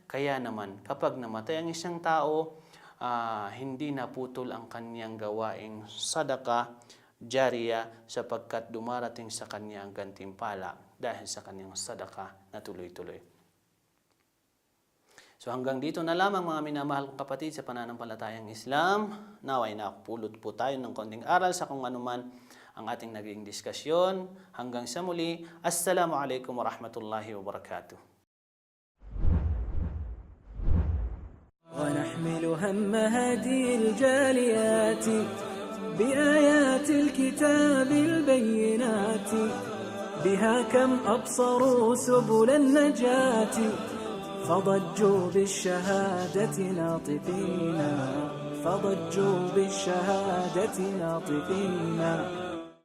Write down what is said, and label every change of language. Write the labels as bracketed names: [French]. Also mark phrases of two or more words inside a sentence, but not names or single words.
[Filipino] Kaya naman kapag namatay ang isang tao, hindi naputol ang kanyang gawaing [Arabic] صدقة جارية, [Filipino] sapagkat dumarating sa kanya ang gantimpala dahil sa kanyang sadaka na tuloy-tuloy. So hanggang dito na lamang, mga minamahal kong kapatid sa pananampalatayang Islam. Naway nakapulot po tayo ng konting aral sa kung anuman ang ating naging diskusyon. Hanggang sa muli, [Arabic] السلام عليكم ورحمة الله وبركاته. ونحمل هم هذه الجاليات بآيات الكتاب البينات بها كم أبصروا سبل النجاة فضجوا بالشهادة ناطقين، فضجوا بالشهادة ناطقين.